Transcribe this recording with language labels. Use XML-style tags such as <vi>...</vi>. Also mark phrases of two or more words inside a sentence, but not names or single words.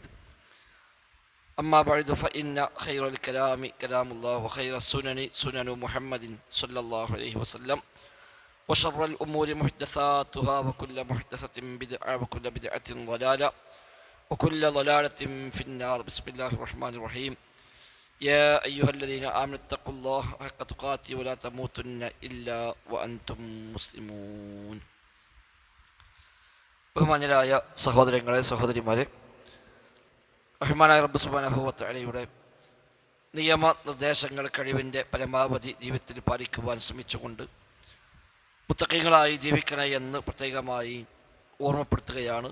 <ar>أما بعد فإن خير الكلام كلام الله وخير السنن سنن محمد صلى الله عليه وسلم وشر الأمور محدثاتها وكل محدثة بدعة وكل بدعة ضلالة وكل ضلالة في النار. بسم الله الرحمن الرحيم. يا أيها الذين آمنوا اتقوا الله حق تقاته ولا تموتن إلا وأنتم مسلمون.</ar> <ml>ബഹുമാന്യരായ സഹോദരങ്ങളെ സഹോദരിമാരെ, റഹ്മാനായ റബ്ബ്</ml> <ar>سبحانه وتعالى</ar> <ml>നിയമനിർദ്ദേശങ്ങൾ കഴിവിൻ്റെ പരമാവധി ജീവിതത്തിൽ പാലിക്കുവാൻ ശ്രമിച്ചുകൊണ്ട് മുത്തഖീങ്ങളായി ജീവിക്കണേ എന്ന് പ്രത്യേകമായി ഓർമ്മപ്പെടുത്തുകയാണ്.</ml>